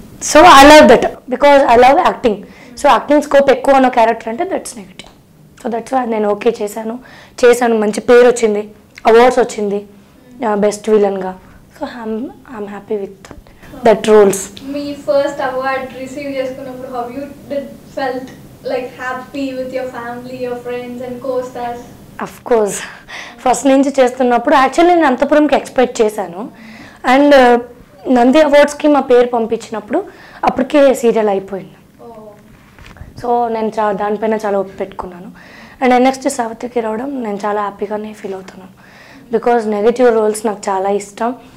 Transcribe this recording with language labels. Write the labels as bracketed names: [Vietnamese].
[English] So I love that because I love acting. So acting scope [Telugu] ఎక్కువ ఉన్న [English] Character అంటే that's negative. So that's why [Telugu] నేను okay చేశాను. మంచి పేరు వచ్చింది, అవార్డ్స్ వచ్చింది బెస్ట్ విలన్గా. [English] So I'm happy with that roles. మీ first award receive చేసుకున్నప్పుడు how you felt? Like happy with your family, your friends and co-stars? Of course, [Telugu] first నుంచి చేస్తున్నప్పుడు యాక్చువల్లీ నేను అంతపురంకి ఎక్స్పెక్ట్ చేశాను. అండ్ నంది అవార్డ్స్కి మా పేరు పంపించినప్పుడు అప్పటికే సీరియల్ అయిపోయింది. సో నేను దానిపైన చాలా ఒప్పి పెట్టుకున్నాను. అండ్ నెక్స్ట్ సావిత్రికి రావడం నేను చాలా హ్యాపీగానే ఫీల్ అవుతున్నాను బికాజ్ నెగటివ్ రోల్స్ నాకు చాలా ఇష్టం.